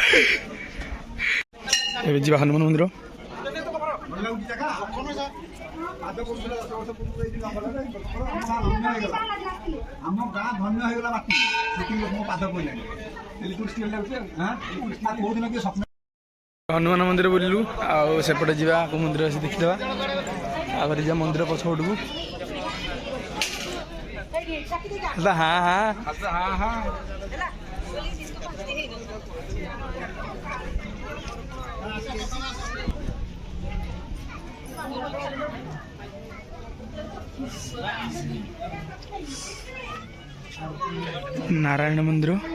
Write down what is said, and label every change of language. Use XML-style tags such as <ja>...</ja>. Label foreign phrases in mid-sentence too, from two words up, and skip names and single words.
<or>जी हनुमान मंदिर ଆମ ଗାଁ ଧନ୍ୟ ହେଇଗଲା ବାକି ସେଠି ମୋ ପାଦ ପଇଲାଣି କୋଉ ଦିନ କିଏ ସ୍ୱପ୍ନ ହନୁମାନ ମନ୍ଦିର ବୁଲିଲୁ ଆଉ ସେପଟେ ଯିବା କୋଉ ମନ୍ଦିର ଆସି ଦେଖିଦେବା ତାପରେ ଯିବା ମନ୍ଦିର ପଛପଟକୁ ହଁ ହଁ नारायण मंदिर</or>